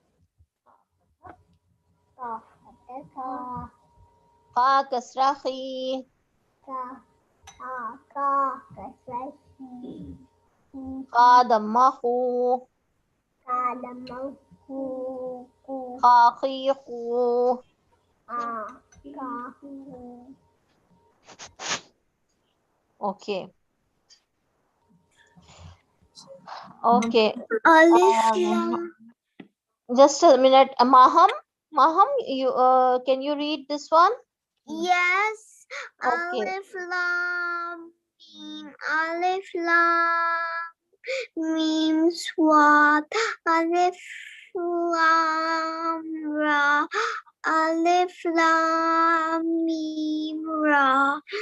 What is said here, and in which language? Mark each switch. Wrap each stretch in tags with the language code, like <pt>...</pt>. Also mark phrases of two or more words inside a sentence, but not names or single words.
<en>Ka kasrahi. Ka dammahu. Ka khihu. Okay. Okay. Just a minute. Maham, you can you read this one? Yes. Okay.</en> <ar>ألف لام ميم. ألف لام ميم صاد. ألف لام را. ألف لام ميم را.</ar>